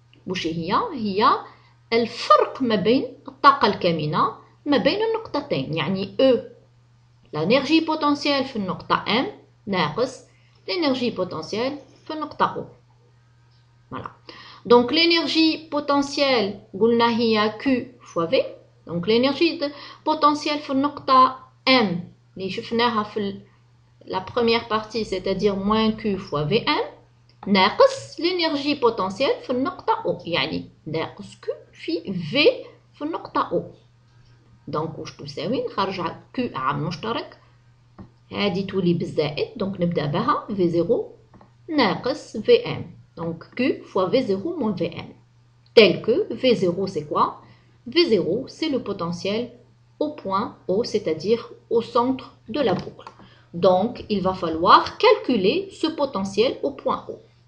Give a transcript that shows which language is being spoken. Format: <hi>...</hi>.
<ar>وش هي الفرق ما بين الطاقة الكامنة ما بين النقطتين. يعني E,</ar> <fr>l'énergie potentielle</fr> <ar>في النقطة M ناقص l'énergie potentielle في النقطة O. Voilà.</ar> <fr>Donc, l'énergie potentielle,</fr> <ar>قلنا هي</ar> <fr>Q fois V. Donc, l'énergie potentielle في النقطة M,</fr> <ar>اللي شفناها في</ar> <fr>la première partie, c'est-à-dire moins Q fois Vm, ناقص l'énergie potentielle في النقطة O.</fr> <ar>يعني ناقص Q في V في النقطة O. Donc, واش تساوي؟ نخرج Q عامل مشترك. هذه تولي بالزائد. Donc, نبدأ بها V0 ناقص Vm.</ar> <fr>Donc, Q fois V0 moins Vm. Tel que V0, c'est quoi? V0, c'est le potentiel au point O, c'est-à-dire au centre de la boucle. Donc, il va falloir calculer ce potentiel au point O.</fr>